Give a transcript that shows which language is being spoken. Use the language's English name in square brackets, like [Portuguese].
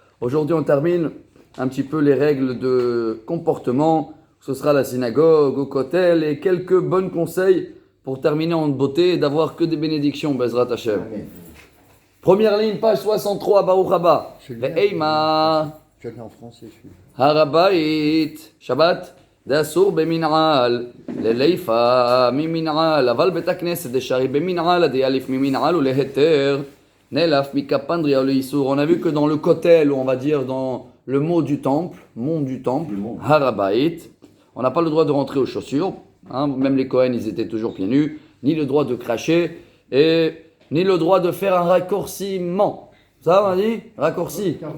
[French] Aujourd'hui, on termine un petit peu les règles de comportement. Ce sera la synagogue, au kotel et quelques bons conseils pour terminer en beauté et d'avoir que des bénédictions, Bezrat Hashem. Première ligne, page 63, Baruch Haba. Ve'eima. Je l'ai en français, celui-là. [Hebrew] Harabait, Shabbat. [Aramaic] דאסור במנעל, לליפה ממנעל, אבל בית הכנסת דשארי במנעל, דיאליף ממנעל ולהיתר, נלף מקפנדריה ולאיסור. [French] On a vu que dans le kotel, ou on va dire dans le mot du temple, monde du temple, Harabait, on n'a pas le droit de rentrer aux chaussures, hein, même les Kohen ils étaient toujours pieds nus, ni le droit de cracher, et ni le droit de faire un raccourciment. Ça, on a dit raccourci.